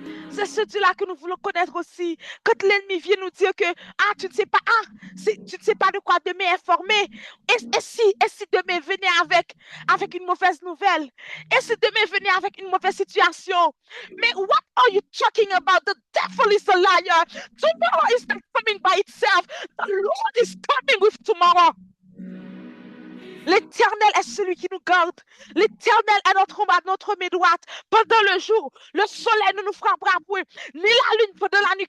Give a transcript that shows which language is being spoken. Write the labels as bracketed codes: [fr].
[fr] C'est ce Dieu-là que nous voulons connaître aussi. Quand l'ennemi vient nous dire que, tu ne sais pas, tu ne sais pas de quoi demain est formé. Et si demain venait avec une mauvaise nouvelle? Et si demain venait avec une mauvaise situation? [en] Mais what are you talking about? The devil is a liar. Tomorrow is not coming by itself. The Lord is coming with tomorrow. [fr] L'Éternel est celui qui nous garde. L'Éternel est notre main droite. Pendant le jour, le soleil ne nous frappera point, ni la lune pendant la nuit.